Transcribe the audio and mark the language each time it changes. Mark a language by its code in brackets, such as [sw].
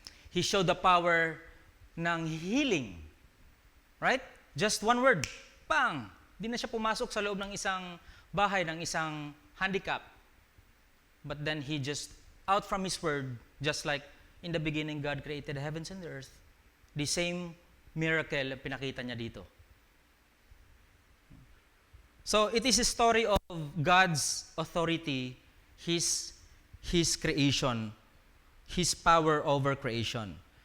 [en] He showed the power ng healing. Right? Just one word. Bang! [tl] Di na siya pumasok sa loob ng isang bahay, ng isang handicap. [en] But then he just, out from His word, just like in the beginning God created the heavens and the earth, the same miracle [tl] pinakita niya dito. [en] So it is a story of God's authority, His creation, His power over creation.